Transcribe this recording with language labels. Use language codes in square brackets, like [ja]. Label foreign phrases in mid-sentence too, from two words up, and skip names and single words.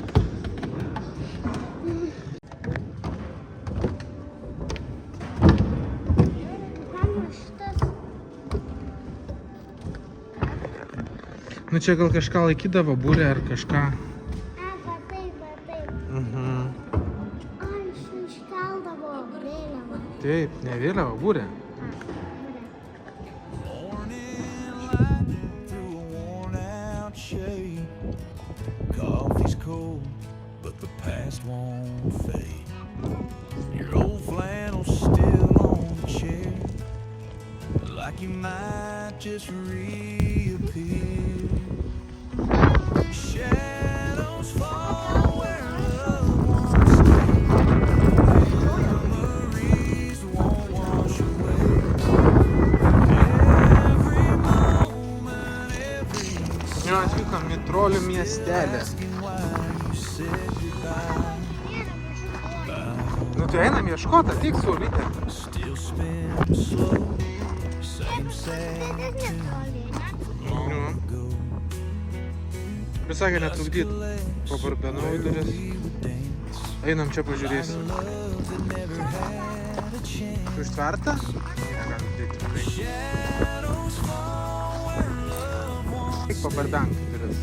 [lt] Nu čia gal kažką laikydavo, būrė ar kažką. Va taip. Iškeldavo vėliavą. Taip, ne vėliava, būrė. [en] through a worn out shade. Coffee's cold, but the past won't fade. Your old flannel's still on the chair, like you might just reappear. Shadows fall where love once stayed. Memories won't wash away. Every moment, every [lt] Jo, atvykom į Trolių miestelį. [en] you said goodbye. [lt] Nu tai einam ieškoti, ateik saulytė. [en] Still spin slow, same sad [lt] Nu. Visakė netrukdyt. Pabarbenau į duris. Einam čia pažiūrėsim. Užtverta? Negalim dėti tikrai. Tik pabarbenk į duris.